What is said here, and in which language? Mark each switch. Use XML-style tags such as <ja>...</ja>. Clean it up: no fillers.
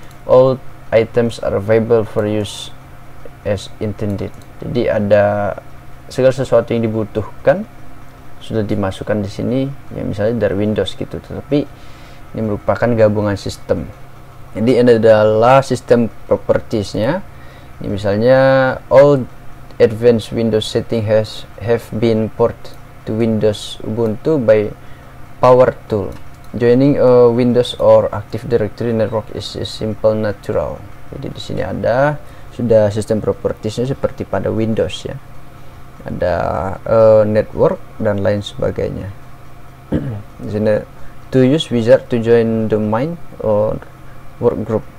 <en>All items are available for use as intended.</en> <id>Jadi ada segala sesuatu yang dibutuhkan sudah dimasukkan di sini ya, misalnya dari Windows gitu. Tetapi ini merupakan gabungan sistem. Jadi ini adalah sistem propertiesnya.</id> <en>Ini misalnya all advanced Windows setting have been ported to Windows Ubuntu by Power Tool. Joining a Windows or Active Directory network is simple natural.</en> <id>Jadi di sini ada sudah sistem propertiesnya seperti pada Windows ya. Ada network dan lain sebagainya.</id> <en>Di sini to use wizard to join domain or work group.</en>